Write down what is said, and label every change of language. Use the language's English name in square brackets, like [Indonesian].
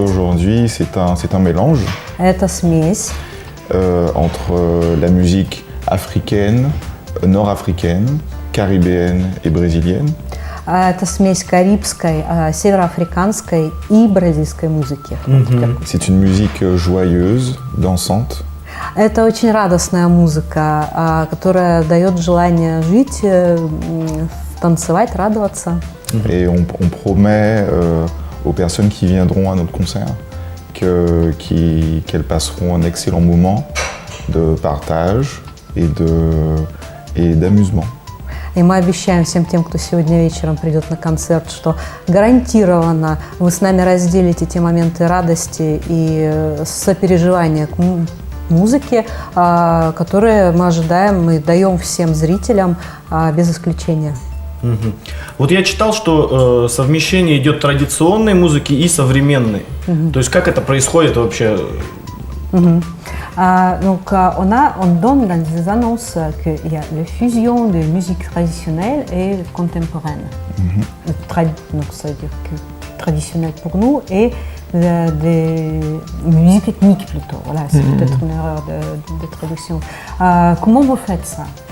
[French] aujourd'hui, c'est un mélange [Russian] это смесь [French] entre la musique africaine, nord-africaine, caribéenne et brésilienne. [Russian] Это смесь карибской, североафриканской и бразильской музыки. [French] C'est une musique joyeuse, dansante. [Russian] Это очень радостная музыка, которая дает желание жить, танцевать, радоваться. [French] Et on promet aux personnes qui viendront à notre concert qu'elles passeront un excellent moment de partage et d'amusement. [Russian] И мы обещаем всем тем, кто сегодня вечером придет на концерт, что гарантированно вы с нами разделите те моменты радости и сопереживания к музыке, которые мы ожидаем, мы даем всем зрителям без исключения. Вот я читал, что совмещение идет традиционной музыки и современной. То есть как это происходит вообще? [French] Donc on donne dans les annonces qu'il y a la fusion de musique traditionnelle et contemporaine. Donc ça veut dire que traditionnelle pour nous et des musiques ethniques plutôt. Voilà, c'est peut-être une erreur de traduction. Comment vous faites ça?